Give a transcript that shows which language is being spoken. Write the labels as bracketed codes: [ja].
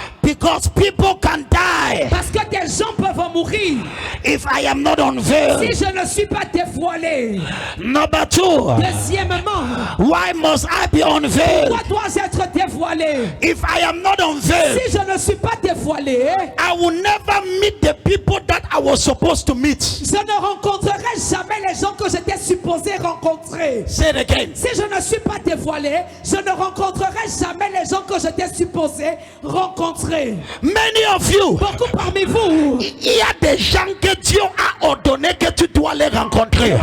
[en] because people can die [fr] parce que des gens peuvent mourir [en] if I am not [fr] si [en] unveiled. [fr] je ne suis pas dévoilé. [en] Number two, [fr] Deuxièmement, [en] why must I be unveiled? [fr] pourquoi dois-je être dévoilé? [en] If I am not unveiled, [fr] Si je ne suis pas dévoilé, [en] I will never meet the people that I was supposed to meet. [fr] je ne rencontrerai jamais les gens que j'étais supposé rencontrer. [en] Say it again. [fr] Si je ne suis pas dévoilé, je ne rencontrerai jamais les gens que j'étais supposé rencontrer. [en] Many of you, [fr] Beaucoup parmi vous, il y a des gens que Dieu a ordonné que tu dois les rencontrer.